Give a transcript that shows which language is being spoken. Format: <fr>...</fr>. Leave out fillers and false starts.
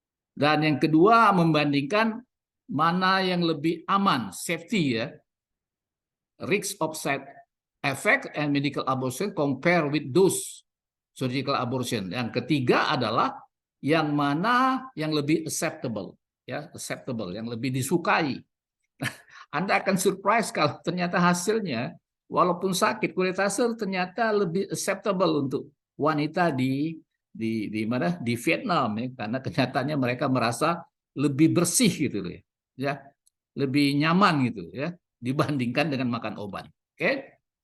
<id>Dan yang kedua membandingkan mana yang lebih aman, safety ya.</id> <en>Risk of side effect and medical abortion compare with those surgical abortion.</en> <id>Yang ketiga adalah yang mana yang lebih acceptable ya, acceptable, yang lebih disukai. Anda akan surprise kalau ternyata hasilnya walaupun sakit, kuretase ternyata lebih acceptable untuk wanita di mana di Vietnam ya, karena kenyataannya mereka merasa lebih bersih gitu ya, lebih nyaman gitu ya dibandingkan dengan makan obat. Oke.</id>